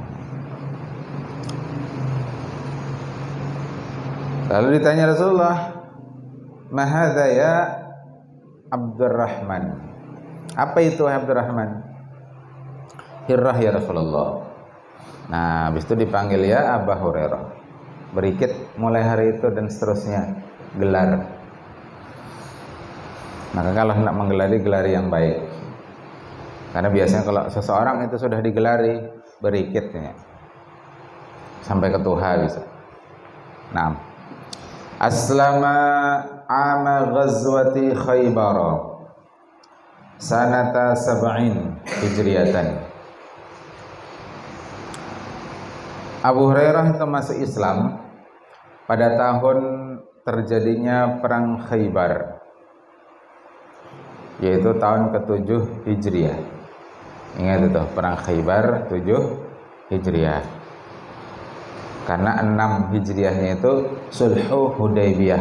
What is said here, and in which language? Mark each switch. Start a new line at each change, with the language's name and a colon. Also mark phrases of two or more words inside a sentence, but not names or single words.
Indonesian: Lalu ditanya Rasulullah,
Arabic: "Ma hadza ya Abdurrahman?"
Indonesian: Apa itu Abdurrahman?
Arabic: "Hirrah ya Rasulullah."
Indonesian: Nah, habis itu dipanggil ya Abu Hurairah. Berikit mulai hari itu dan seterusnya gelar. Maka kalau hendak menggelari, gelari yang baik. Karena biasanya kalau seseorang itu sudah digelari, berikitnya sampai ke Tuha bisa.
Arabic: Nah, aslama ama ghazwati Khaybar sanata sab'in hijriyatan.
Indonesian: Abu Hurairah itu masuk Islam pada tahun terjadinya perang Khaybar, yaitu tahun ke-7 Hijriah. Ingat itu, perang Khaybar 7 Hijriah. Karena 6 Hijriahnya itu Sulhu Hudaybiyah.